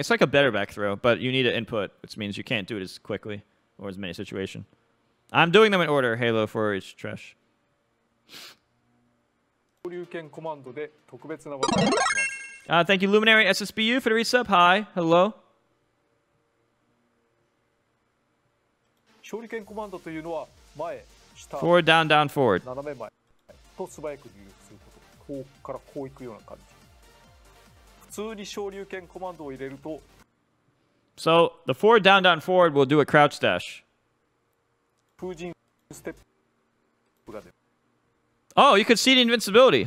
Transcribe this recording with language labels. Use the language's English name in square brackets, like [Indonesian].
[English] It's like a better back throw, but you need an input, which means you can't do it as quickly or as many situations. I'm doing them in order. Halo for each trash. Thank you, Luminary SSBU, for the resub. Hi, hello. [Japanese] 勝利剣コマンドというのは前、下、 [English] Forward, down, forward. [Japanese] 斜め前と素早く入力すること。こうからこういくような感じ。普通に昇竜拳コマンドを入れると [English] So the forward, down, forward will do a crouch dash. [Japanese] 風神ステップが出る。 [English] Oh, you could see the invincibility.